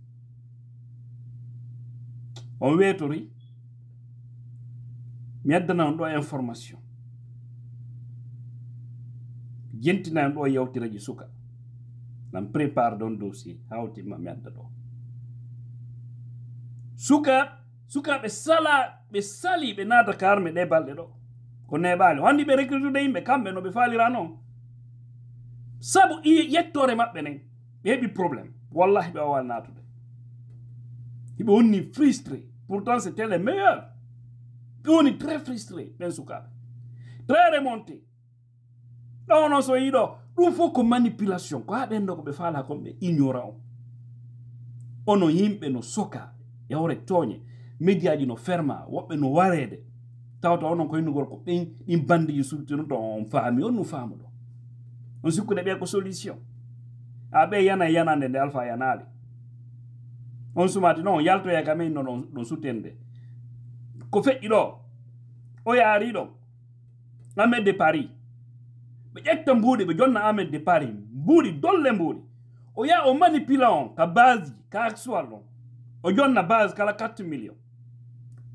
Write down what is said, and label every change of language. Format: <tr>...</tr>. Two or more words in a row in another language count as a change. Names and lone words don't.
<ff>on weetori mi addana on ɗo information jentina on ɗo yewtiraji suka nan prépare ɗon dossier hawtima mi adda ɗo sukaɓe sali ɓe naata ka armée ɗe balɗe ɗo ko neɓali handi ɓe recrutude yimɓe kamɓe no ɓe falira noon sabu yettore maɓɓe nen ɓe heɓi probléme wallahi ɓe wawa natude hiɓe wonni frustré</ff> <fr>pourtant c'était les meilleurs</fr> <ff>ɓe woni</ff> <fr>très frustré</fr> <ff>ɓen sukaɓe</ff> <fr>très remonté</fr> <ff>ɗono so yiɗo ɗum fof ko manipulation ko ha ɓenɗo ko ɓe faala kon ɓe ignorant o ono yimɓe no soka e hore tooñe média ji no ferma woɓɓe no warede tawta onon ko yinnugol ko ɓen ɗin bandiji sultinuto on faami on no faamu ɗo on sikkude ɓe ko solution a ɓe yana yanande nde alpha yanali on sumati noon yaltoya ka min no ɗon sutende ko feƴƴi ɗo o yaari ɗon Ahmed de Paris ɓe ƴetta mbuuɗi ɓe jonna Ahmed de Paris mbuuɗi dolle mbuuɗi o yaa o manipula on ka base ji ka actual ɗon o jonna base kala 4 millions</ff>